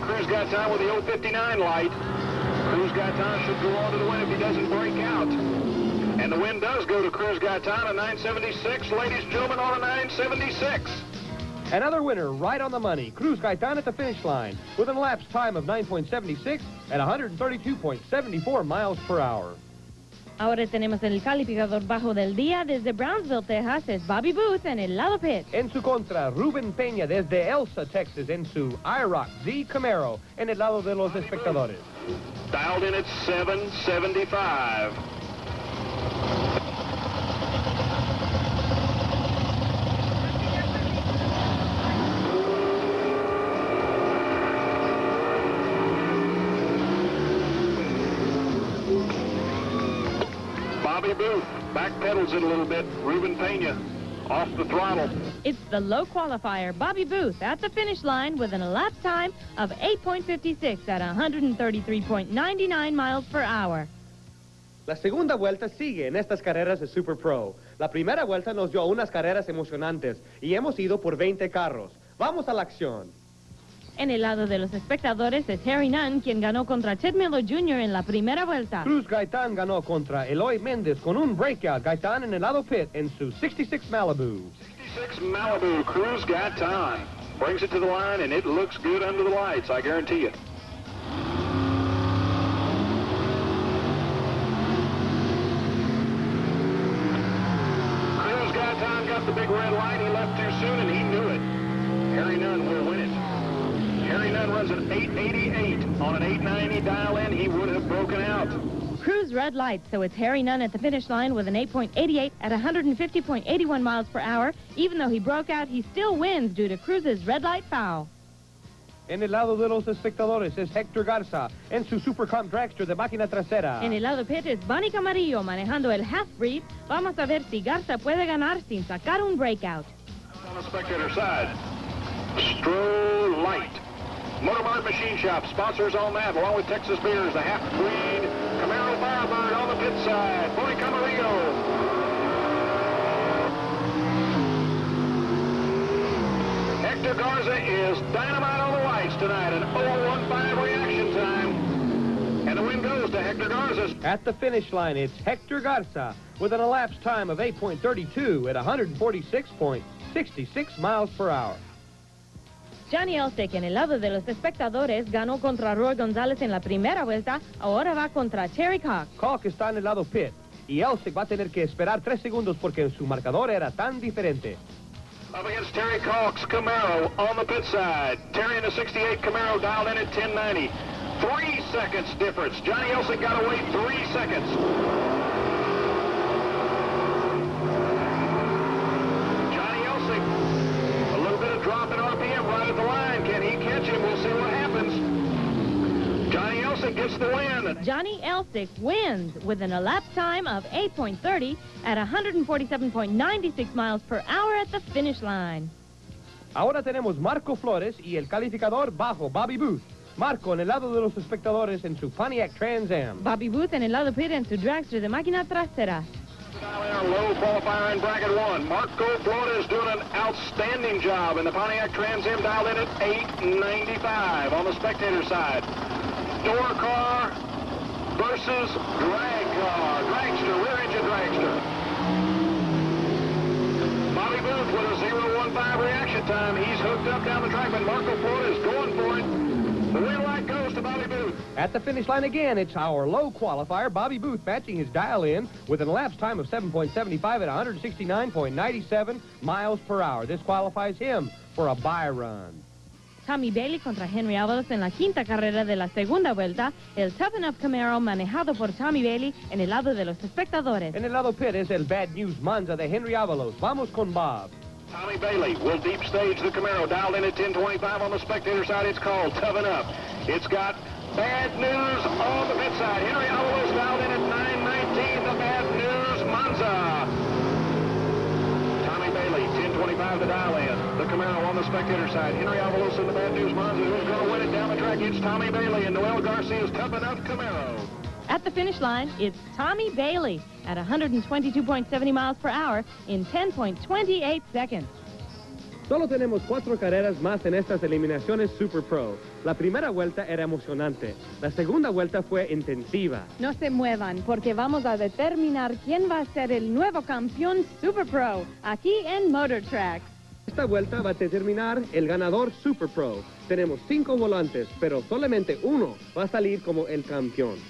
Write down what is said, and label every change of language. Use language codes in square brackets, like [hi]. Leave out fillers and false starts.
[en] Cruz Gaitán with the 059 light. Cruz Gaitán should go on to the win if he doesn't break out. And the win does go to Cruz Gaitán, a 976. Ladies and gentlemen, on a 976. Another winner right on the money. Cruz Gaitán at the finish line with an elapsed time of 9.76 at 132.74 miles per hour. [es] Ahora tenemos el calificador bajo del día desde Brownsville, Texas. Es Bobby Booth en el lado pit. En su contra, Rubén Peña desde Elsa, Texas, en su IROC Z Camaro en el lado de los espectadores. [en] Dialed in at 775. Bobby Booth backpedals it a little bit. Ruben Pena off the throttle. It's the low qualifier, Bobby Booth, at the finish line with an elapsed time of 8.56 at 133.99 miles per hour. [es] La segunda vuelta sigue en estas carreras de Super Pro. La primera vuelta nos dio unas carreras emocionantes y hemos ido por 20 carros. Vamos a la acción. En el lado de los espectadores es Harry Nunn, quien ganó contra Ted Miller Jr. en la primera vuelta. Cruz Gaitán ganó contra Eloy Méndez con un breakout. Gaitán en el lado pit en su 66 Malibu. 66 Malibu, Cruz Gaitán. [en] Brings it to the line, and it looks good under the lights, I guarantee you. Cruz Gaitán got the big red light. He left too soon, and he knew it. Harry Nunn will win it. Harry Nunn runs an 888. On an 890 dial-in, he would have broken out. Cruz red light, so it's Harry Nunn at the finish line with an 8.88 at 150.81 miles per hour. Even though he broke out, he still wins due to Cruz's red light foul. [es] En el lado de los espectadores es Hector Garza en su Supercomp Dragster de máquina trasera. En el lado pit es Bunny Camarillo manejando el half-breed. Vamos a ver si Garza puede ganar sin sacar un breakout. [en] On the spectator side, Stroh Light. Motormart Machine Shop sponsors all that, along with Texas Beers, the half-breed Camaro Firebird on the pit side. Bunny Camarillo. Hector Garza is dynamite on the lights tonight, an 015 reaction time. And the win goes to Hector Garza. At the finish line, it's Hector Garza with an elapsed time of 8.32 at 146.66 miles per hour. [es] Johnny Elsick, en el lado de los espectadores, ganó contra Roy González en la primera vuelta. Ahora va contra Terry Cox. Cox está en el lado pit y Elsick va a tener que esperar 3 segundos porque su marcador era tan diferente. [en] Up against Terry Cox, Camaro on the pit side. Terry in the 68 Camaro dialed in at 1090. 3 seconds difference. Johnny Elsick got to wait 3 seconds. Johnny Elsick, a little bit of drop in RPM right at the line. Can he catch him? We'll see what happens. Johnny Elsick gets the win. Johnny Elsick wins with an elapsed time of 8.30 at 147.96 miles per hour at the finish line. [es] Ahora tenemos Marco Flores y el calificador bajo Bobby Booth. Marco en el lado de los espectadores en su Pontiac Trans Am. Bobby Booth en el lado pit en su dragster de máquina trasera. [en] Low qualifier in bracket 1. Marco Flores doing an outstanding job in the Pontiac Trans Am, dialed in at 895 on the spectator side. Door car versus drag car. Dragster, rear engine dragster. Bobby Booth with a 0.15 reaction time. He's hooked up down the track, but Marco Flores going for it. The wheel light goes to Bobby Booth. At the finish line again, it's our low qualifier, Bobby Booth, matching his dial-in with an elapsed time of 7.75 at 169.97 miles per hour. This qualifies him for a bye run. [es] Tommy Bailey contra Henry Avalos en la quinta carrera de la segunda vuelta. El Tough Enough Camaro manejado por Tommy Bailey en el lado de los espectadores. En el lado pit es el Bad News Monza de Henry Avalos. Vamos con Bob. [en] Tommy Bailey will deep stage the Camaro, dialed in at 1025 on the spectator side. It's called Tough Enough. It's got bad news on the pit side. Henry Avalos dialed in at 919, the Bad News Monza. Tommy Bailey, 1025 to dial in. The Camaro on the spectator side. Henry Avalos in the Bad News Monza. Who's going to win it down the track? It's Tommy Bailey and Noel Garcia's Tough Enough Camaro. At the finish line, it's Tommy Bailey at 122.70 miles per hour in 10.28 seconds. [es] Solo tenemos 4 carreras más en estas eliminaciones Super Pro. La primera vuelta era emocionante. La segunda vuelta fue intensiva. No se muevan porque vamos a determinar quién va a ser el nuevo campeón Super Pro aquí en MotorTraxx. Esta vuelta va a determinar el ganador Super Pro. Tenemos 5 volantes, pero solamente uno va a salir como el campeón.